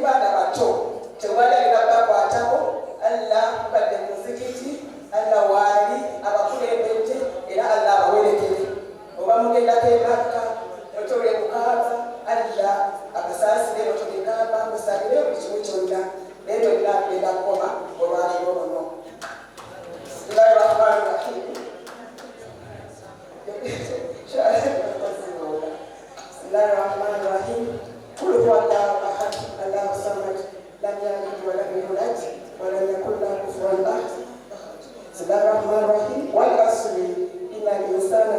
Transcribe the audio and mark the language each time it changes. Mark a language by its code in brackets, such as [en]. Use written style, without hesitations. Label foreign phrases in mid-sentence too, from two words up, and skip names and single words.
[lg] baana bato tewali alina bakwatako Allah badde muzikiti Allah waali abakulembedde era Allah abawerekere oba mugendako emakka notole kukaaba Allah akasaasire notole kaaba musabire buli kimu kyonna naye tolina kugenda kukoma olwaleero luno Bismillahirrahmanirrahim [ar] بسم الله الرحمن الرحيم قل هو الله أحد الله الصمد لم يلد ولم يولد ولم يكن له كفوا أحد بسم الله الرحمن الرحيم والعصر إن